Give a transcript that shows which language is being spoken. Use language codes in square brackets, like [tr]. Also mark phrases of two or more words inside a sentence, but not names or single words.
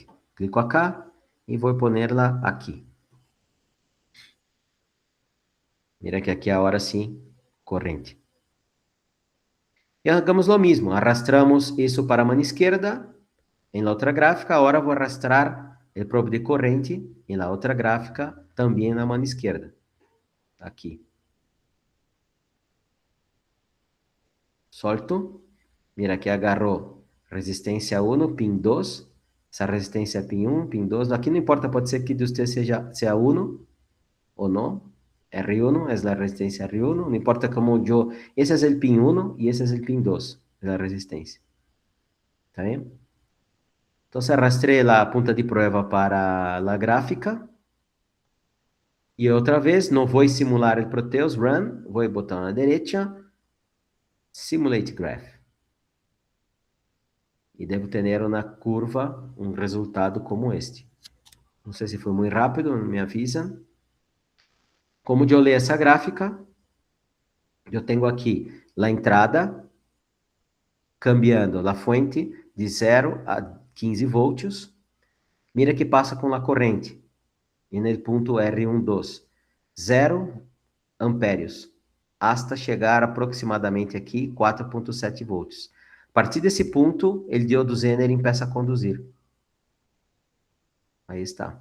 [pt] Clico acá e vou pôr-la aqui. [es] Mira que [pt] aqui agora sim, corrente. E hagamos o mesmo, arrastramos isso para a mão esquerda, em la outra gráfica, agora vou arrastrar el probe de corrente [es] en la otra gráfica, también en la mano izquierda. Aquí. [pt] Solto. Mira que agarrou resistência 1, pin 2. Essa resistência pin 1, pin 2. Aqui não importa, pode ser que de você seja 1 ou não. [es] R1 es la resistencia R1, no importa cómo yo, ese es el pin 1 y ese es el pin 2 de la resistencia. ¿Está bien? Entonces arrastré la punta de prueba para la gráfica. Y otra vez, no voy a simular el Proteus Run, voy a botar a la derecha, [en] Simulate Graph. [es] Y debo tener una curva, un resultado como este. No sé si fue muy rápido, me avisan. [pt] Como yo leio essa gráfica, eu tenho aqui a entrada, [es] cambiando a fuente de 0 a 15 [pt] volts. Mira que passa com a corrente. E no ponto R12, 0 ampérios, hasta chegar aproximadamente aqui 4.7 volts. A partir desse ponto, o diodo Zener começa a conduzir. Aí está.